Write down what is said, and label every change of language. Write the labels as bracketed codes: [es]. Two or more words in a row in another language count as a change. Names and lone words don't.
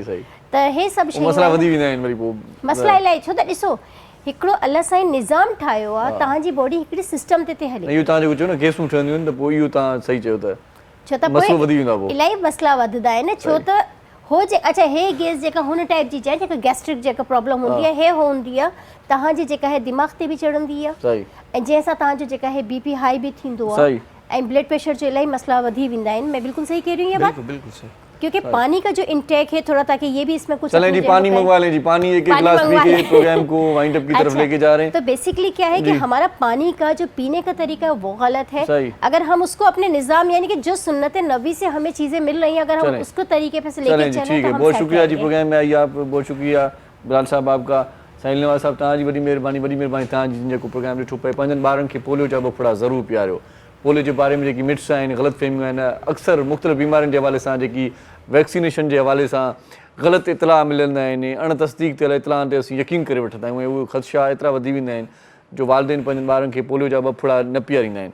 [sd] त हे सभु शयूं मसला इलाही, छो त ॾिसो हिकिड़ो अलाह साईं निज़ाम ठाहियो आहे, तव्हांजी बॉडी हिकिड़े सिस्टम ते हले। इहो तव्हां जेको चयो न गैसूं ठहंदियूं आहिनि त पोइ इहो तव्हां सही चयो त छो त पोइ इलाही मसला वधंदा आहिनि, छो त हो जे अच्छा हे गैस जेका हुन टाइप जी जेका गैस्ट्रिक जेका प्रॉब्लम हूंदी आहे, हे हूंदी आहे तव्हांजी जेका है दिमाग़ ते बि चढ़ंदी आहे, ऐं जंहिंसां तव्हांजो जेका है [en] BP high [sd] बि थींदो आहे, ऐं [en] blood pressure [sd] जो इलाही मसला वधी वेंदा आहिनि। [ur] میں بالکل صحیح کہہ رہی ہوں یہ بات? بالکل صحیح. کیونکہ پانی کا جو انٹیک ہے تھوڑا، تاکہ یہ بھی اس میں کچھ چلیں جی پانی منگوا لیں جی، پانی ایک گلاس پی کے پروگرام کو [en] wind up [ur] کی طرف لے کے جا رہے ہیں. تو بیسکلی کیا ہے کہ ہمارا پانی کا جو پینے کا طریقہ ہے وہ غلط ہے. اگر ہم اس کو اپنے نظام یعنی کہ جو سنت نبی سے ہمیں چیزیں مل رہی ہیں، اگر ہم اس کو طریقے پہ سے لے کے چلیں ٹھیک ہے۔ بہت شکریہ جی پروگرام میں آئی آپ، بہت شکریہ بلال صاحب آپ کا، ساحل نواز صاحب [sd] तव्हांजी वॾी महिरबानी, वॾी महिरबानी तव्हांजी जेको प्रोग्राम ॾिठो पए। पंहिंजनि ॿारनि खे पोलियो जा ॿफड़ा ज़रूरु पीआरियो। पोलियो जे बारे में जेकी मिट्स आहिनि, ग़लतफ़हमियूं आहिनि, अक्सर मुख़्तलिफ़ बीमारियुनि जे हवाले सां जेकी वैक्सीनेशन जे हवाले सां ग़लति इतलाह मिलंदा आहिनि, अण तस्दीक थियल इतलाहनि ते असीं यकीन करे वठंदा आहियूं, ऐं उहे ख़दशा एतिरा वधी वेंदा आहिनि जो वालिदैन पंहिंजनि ॿारनि खे पोलियो जा ॿफड़ा न पीआरींदा आहिनि।